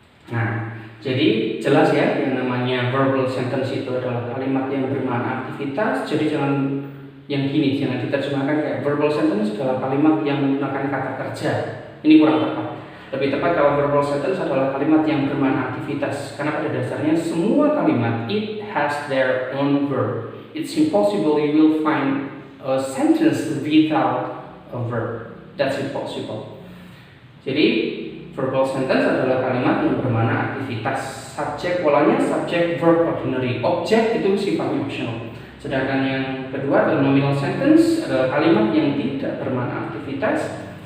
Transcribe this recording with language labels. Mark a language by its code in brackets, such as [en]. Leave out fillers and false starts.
[id] Nah, jadi jelas ya, yang namanya verbal sentence itu adalah kalimat yang bermakna aktivitas. Jadi jangan yang gini, jangan diterjemahkan kayak verbal sentence adalah kalimat yang menggunakan kata kerja. Ini kurang tepat. Lebih tepat kalau verbal sentence adalah kalimat yang bermakna aktivitas, karena pada dasarnya semua kalimat [en] it has their own verb. It's impossible you will find a sentence without a verb. That's impossible. [id] Jadi verbal sentence adalah kalimat yang bermakna aktivitas. Subjek polanya subject verb ordinary. Objek itu sifatnya optional. Sedangkan yang kedua adalah nominal sentence, adalah kalimat yang tidak bermakna aktivitas.